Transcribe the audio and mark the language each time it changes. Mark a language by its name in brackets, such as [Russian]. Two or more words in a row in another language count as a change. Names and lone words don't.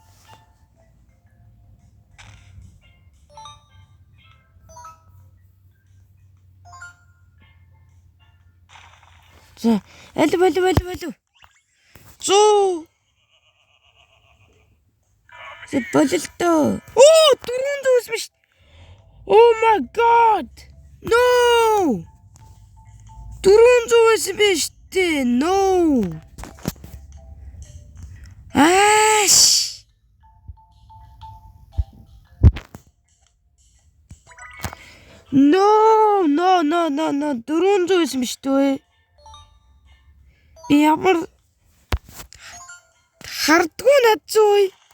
[Mongolian] За, алив. 100. За, бололтоо. Оо, 400 биш. [English] Oh my god. [Mongolian] No. 400 биш дээ. No. Аш. [English] No. [Mongolian] 400 биш дээ. Би ямар хардгүй над зүй.